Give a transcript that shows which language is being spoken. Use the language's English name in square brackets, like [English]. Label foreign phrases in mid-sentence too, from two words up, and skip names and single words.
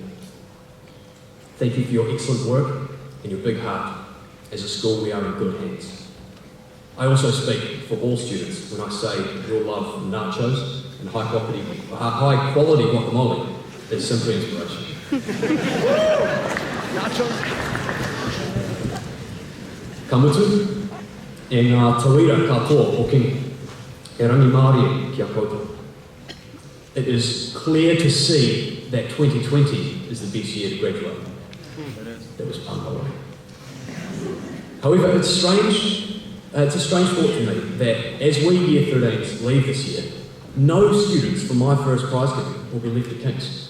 [English] Thank you for your excellent work and your big heart. As a school, we are in good hands. I also speak for all students when I say your love for nachos and high quality guacamole is simply inspiration. Nachos. [Māori] Ka mutu, e ngā tauira katoa o King, e rangi Māori ki a koutou. [English] It is clear to see that 2020 is the best year to graduate. That was pānga way. However, it's a strange thought to me that as we Year 13s leave this year, no students from my first Prizegiving will be left at King's.